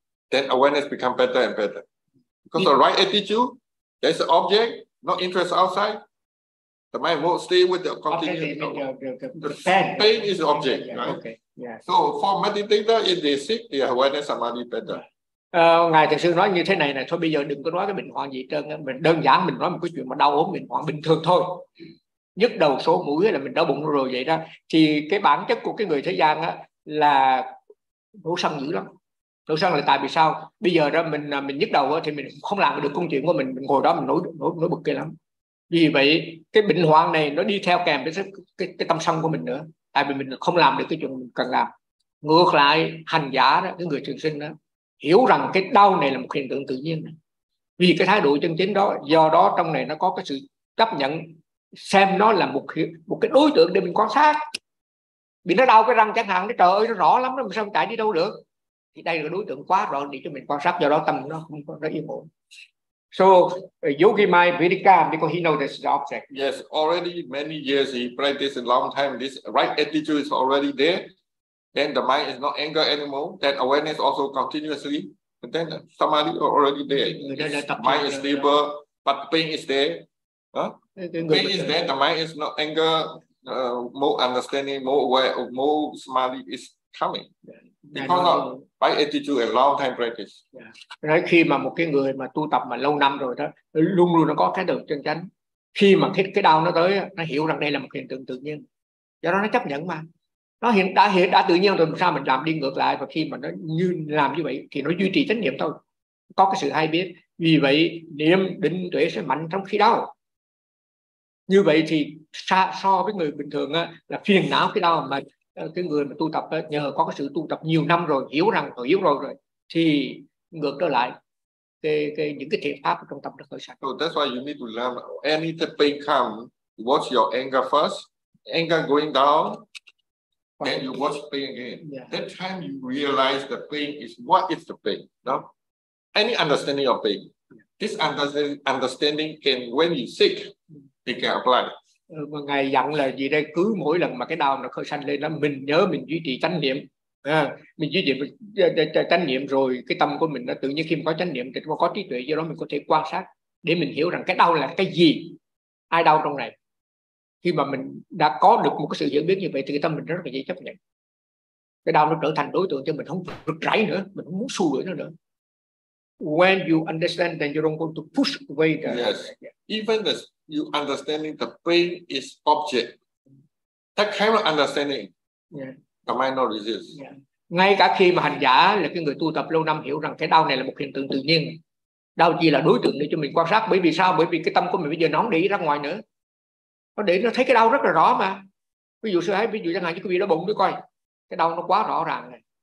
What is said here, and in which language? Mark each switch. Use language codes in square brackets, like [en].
[en] Then awareness become better and better. Because the right attitude, there's an object, no interest outside. The mind won't stay with the continuous. Okay, the pain is the object, yeah, right? Okay, yeah. So for meditator, if they sick, the awareness are much better. [vi] Ngài thật sự nói như thế này nè, thôi bây giờ đừng có nói cái bệnh hoạn gì trơn. Mình đơn giản mình nói một cái chuyện mà đau ốm bệnh hoạn bình thường thôi. Nhức đầu số mũi là mình đau bụng rồi vậy đó. Thì cái bản chất của cái người thế gian á là đổ sân dữ lắm. Nổi sân là tại vì sao? Bây giờ đó mình nhức đầu thì mình không làm được công chuyện của mình ngồi đó mình nổi bực kia lắm. Vì vậy cái bệnh hoạn này nó đi theo kèm với cái tâm sân của mình nữa. tại vì mình không làm được cái chuyện mình cần làm. Ngược lại, hành giả đó, cái người trường sinh đó, hiểu rằng cái đau này là một hiện tượng tự nhiên, vì cái thái độ chân chính đó, do đó trong này nó có cái sự chấp nhận, xem nó là một cái đối tượng để mình quan sát. Bị nó đau cái răng chẳng hạn, trời ơi nó rõ lắm, mình sao không chạy đi đâu được. Thì đây là đối tượng quá rõ để cho mình quan sát, do đó tâm nó không có, nó yên ổn. [en] So, Yogi Mai Vidika, because he knows this object. Yes, already many years he practiced a long time, this right attitude is already there. Then the mind is not anger anymore. Then awareness also continuously. And then somebody already there. Mind is stable, but pain is there. Huh? Pain is there. The mind is not anger. More understanding, more aware, more smiley is coming. Because of right attitude and long time practice. [vi] Nói khi mà một cái người mà tu tập mà lâu năm rồi đó, luôn luôn nó có cái đường chân chánh. Khi mà thích cái đau nó tới, nó hiểu rằng đây là một hiện tượng tự nhiên. Do đó nó chấp nhận mà. Nó hiện đã tự nhiên rồi, sao mình làm đi ngược lại, và khi mà nó như làm như vậy thì nó duy trì chánh niệm thôi, có cái sự hay biết. Vì vậy niệm định tuệ sẽ mạnh trong khi đau. Như vậy thì so với người bình thường á, là phiền não khi đau, mà cái người mà tu tập á, nhờ có cái sự tu tập nhiều năm rồi, hiểu rằng rồi, hiểu rồi thì ngược trở lại cái những cái thiện pháp trong tâm được khởi sạch. [en] So that's why you need to learn any the pain come, watch your anger first, anger going down. Then you watch pain again. Yeah. That time you realize the pain is what is the pain. No, any understanding of pain. Yeah. This understanding can when you sick, it can apply. [vi] Ngài dặn là gì đây? Cứ mỗi lần mà cái đau nó khởi sanh lên đó, mình nhớ mình duy trì chánh niệm. Mình duy trì chánh niệm rồi cái tâm của mình nó tự nhiên, khi mà có chánh niệm thì nó có trí tuệ, do đó mình có thể quan sát để mình hiểu rằng cái đau là cái gì, ai đau trong này. Khi mà mình đã có được một cái sự hiểu biết như vậy thì tâm mình rất là dễ chấp nhận. Cái đau nó trở thành đối tượng cho mình, không rực rãi nữa, mình không muốn xua đuổi nó nữa. [en] When you understand, then you don't want to push away the... Yes, even as you understanding the pain is object, that kind of understanding, yeah, the mind not resist. Yeah. [vi] Ngay cả khi mà hành giả là cái người tu tập lâu năm hiểu rằng cái đau này là một hiện tượng tự nhiên, đau chỉ là đối tượng để cho mình quan sát. Bởi vì sao? Bởi vì cái tâm của mình bây giờ nó không để ý ra ngoài nữa. Nó để nó thấy cái đau rất là rõ mà. Ví dụ sư ấy, ví dụ chẳng hạn như quý vị đó bụng đi coi. Cái đau nó quá rõ ràng này.